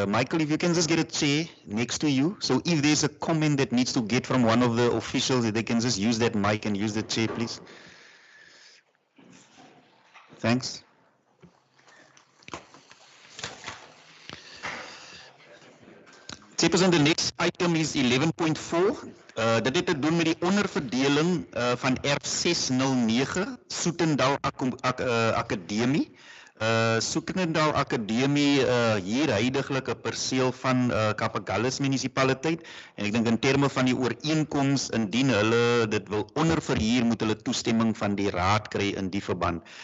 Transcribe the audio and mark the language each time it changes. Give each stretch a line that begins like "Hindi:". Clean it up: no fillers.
English: Michael, if you can just get a chair next to you. So if there's a comment that needs to get from one of the officials, they can just use that mic and use the chair, please. Thanks. Chairperson, the next item is 11.4.
Afrikaans: Dit het te doen met die onderverdeling van erf 609 Soetendal Akademie. Soetendal Akademie hier huidiglik 'n perseel van Cape Agulhas munisipaliteit, en ek dink in terme van die ooreenkoms, indien hulle dit wil onderverhuur, moet hulle toestemming van die raad kry in die verband.